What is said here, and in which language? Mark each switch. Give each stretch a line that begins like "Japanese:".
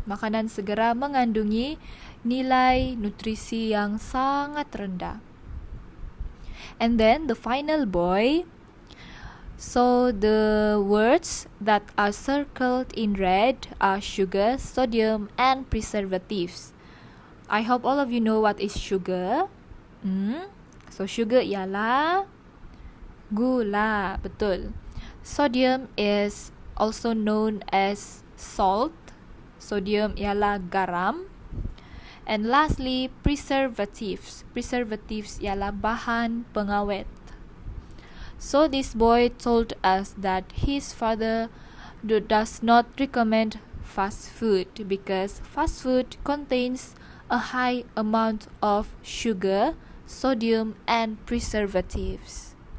Malay: Makanan segera mengandungi nilai nutrisi yang sangat rendah.
English: And then the final boy, so the words that are circled in red are sugar, sodium, and preservatives. I hope all of you know what is sugar.
Malay: So sugar ialah gula, betul.
English: Sodium is also known as salt.
Malay: Sodium ialah garam.
English: And lastly, preservatives.
Malay: Preservatives ialah bahan pengawet.
English: So this boy told us that his father does not recommend fast food because fast food contains a high amount of sugar, sodium, and preservatives.